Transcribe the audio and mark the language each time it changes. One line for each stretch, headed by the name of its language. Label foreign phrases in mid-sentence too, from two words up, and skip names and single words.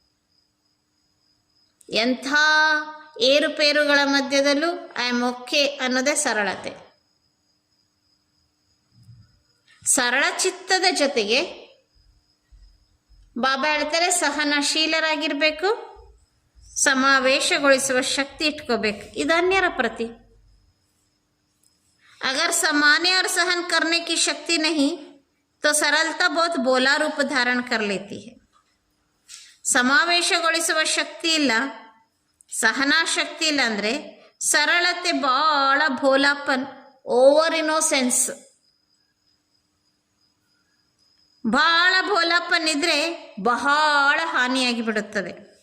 Kannada: ಎಂಥ ಏರುಪೇರುಗಳ ಮಧ್ಯದಲ್ಲೂ
English: I am okay
Kannada: ಅನ್ನೋದೇ ಸರಳತೆ. ಸರಳ ಚಿತ್ತದ ಜೊತೆಗೆ ಬಾಬಾ ಹೇಳ್ತಾರೆ ಸಹನಶೀಲರಾಗಿರಬೇಕು, ಸಮಾವೇಶಗೊಳಿಸುವ ಶಕ್ತಿ ಇಟ್ಕೋಬೇಕು. ಇದು ಅನ್ಯರ ಪ್ರತಿ.
Hindi: अगर समाने और सहन करने की शक्ति नहीं तो सरलता बहुत बोला रूप धारण कर लेती है.
Kannada: ಸಮಾವೇಶಗೊಳಿಸುವ ಶಕ್ತಿ ಇಲ್ಲ, ಸಹನಾ ಶಕ್ತಿ ಇಲ್ಲ ಅಂದರೆ ಸರಳತೆ ಬಹಳ ಭೋಲಾಪನ್,
English: over innocence.
Kannada: ಬಹಳ ಭೋಲಾಪನ್ ಇದ್ರೆ ಬಹಳ ಹಾನಿಯಾಗಿ ಬಿಡುತ್ತದೆ.